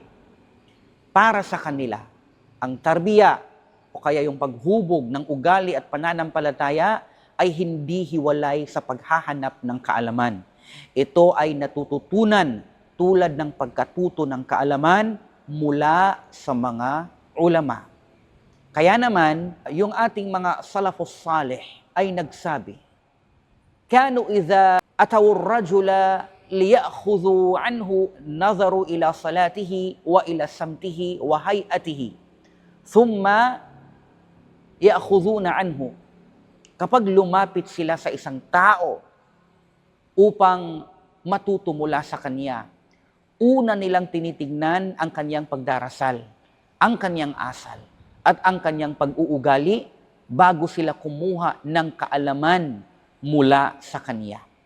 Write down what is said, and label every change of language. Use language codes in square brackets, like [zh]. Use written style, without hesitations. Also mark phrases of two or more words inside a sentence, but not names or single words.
[tl] Para sa kanila, ang tarbiya o kaya yung paghubog ng ugali at pananampalataya ay hindi hiwalay sa paghahanap ng kaalaman. Ito ay natututunan tulad ng pagkatuto ng kaalaman mula sa mga ulama. Kaya naman, yung ating mga [ar] السلف الصالح [tl] ay nagsabi, [ar] كانوا إذا أتوا الرجل ليأخذوا عنه نظروا إلى صلاته وإلى سمته وهيئته ثم يأخذون عنه. [tl] Kapag lumapit sila sa isang tao upang matuto mula sa kanya, una nilang tinitignan ang kanyang pagdarasal, ang kanyang asal, at ang kanyang pag-uugali bago sila kumuha ng kaalaman mula sa kanya.